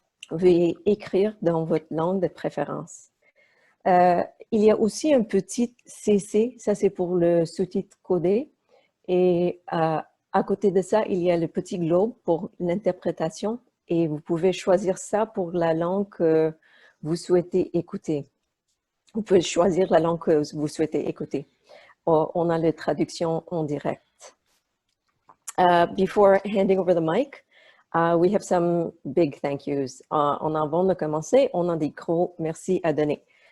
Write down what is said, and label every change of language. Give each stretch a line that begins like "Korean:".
French: Veuillez écrire dans votre langue de préférence. Il y a aussi un petit CC, ça c'est pour le sous-titre codé. Et à côté de ça, il y a le petit globe pour l'interprétation. Et vous pouvez choisir ça pour la langue que vous souhaitez écouter. Vous pouvez choisir la langue que vous souhaitez écouter. On a la traduction en direct.
English: Before handing over the mic, we have some big thank yous.
French: Avant de commencer, on a des gros merci à donner.